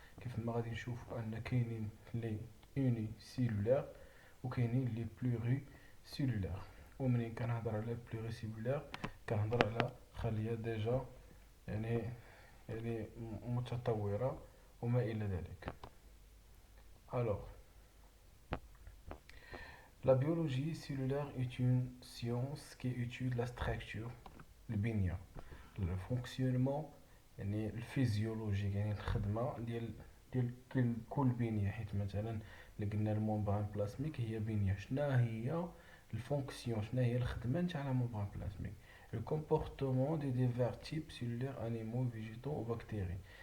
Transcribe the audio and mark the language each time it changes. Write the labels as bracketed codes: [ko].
[ar] كيف ما غادي نشوفوا أن كاينين لي اوني سيلولار وكاينين لي بلوري سيلولار. ومنين كنهضر على بلوري سيلولار كنهضر على خلية ديجا يعني يعني متطورة وما إلى ذلك. [fr] Alors, la biologie cellulaire est une science qui étudie la structure, البنية، le fonctionnement [ar] يعني الفيزيولوجي، يعني الخدمة ديال كل بنية. حيت مثلا اللي قلنا الممبران بلازميك هي بنية، شنا هي الفونكسيون، شنا هي الخدمة نتاع لا ممبران بلازميك. [fr] le comportement des divers types cellulaires animaux végétaux ou bactéries.